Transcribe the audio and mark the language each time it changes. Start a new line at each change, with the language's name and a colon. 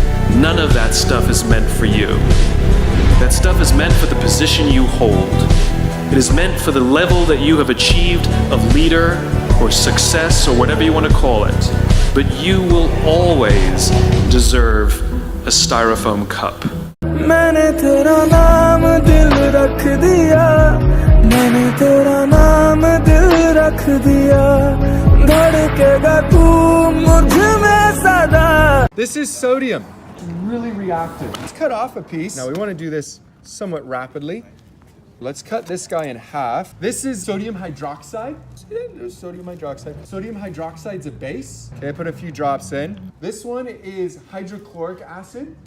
English: None of that stuff is meant for you. That stuff is meant for the position you hold. It is meant for the level that you have achieved of leader or success or whatever you want to call it. But you will always deserve a styrofoam cup.
Hindi: मैंने तेरा नाम दिल रख दिया, मैंने तेरा नाम दिल रख दिया, धड़केगा तू मुझ में सदा।
English: This is sodium. Really reactive. Let's cut off a piece. Now we want to do this somewhat rapidly. Let's cut this guy in half. This is sodium hydroxide. See that? There's sodium hydroxide. Sodium hydroxide's a base. Okay, I put a few drops in. This one is hydrochloric acid.